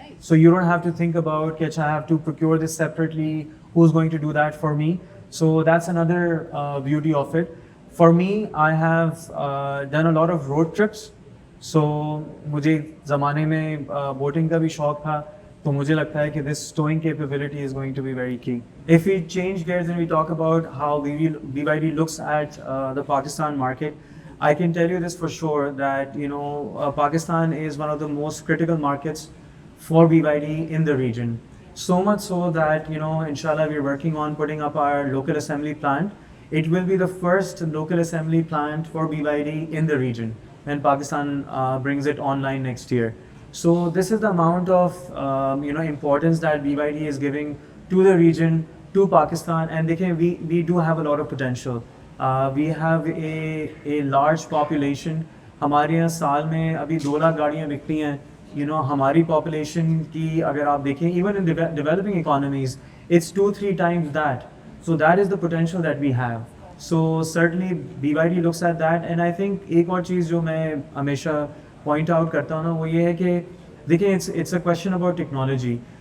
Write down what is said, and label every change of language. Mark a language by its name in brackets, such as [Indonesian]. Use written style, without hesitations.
[English] So you don't have to think about कि I have to procure this separately. Who's going to do that for me? So that's another beauty of it. For me, I have done a lot of road trips. [Hindi] So मुझे ज़माने में boating का भी शौक था, तो मुझे लगता है कि [English] this towing capability is going to be very key. If we change gears and we talk about how BYD looks at the Pakistan market, I can tell you this for sure that Pakistan is one of the most critical markets for BYD in the region. So much so that inshallah we're working on putting up our local assembly plant. It will be the first local assembly plant for BYD in the region when Pakistan brings it online next year. So this is the amount of importance that BYD is giving to the region, to Pakistan, and we do have a lot of potential. We have a large population. [Hindi] हमारे यहाँ साल में अभी 2 लाख गाड़ियाँ बिकती हैं. हमारी population की अगर आप देखें, [English] even in developing economies, it's 2-3 times that. So that is the potential that we have. So certainly BYD looks at that, and I think [Hindi] एक और चीज़ जो मैं हमेशा point out करता हूँ ना, वो ये है कि देखिए [English] it's a question about technology.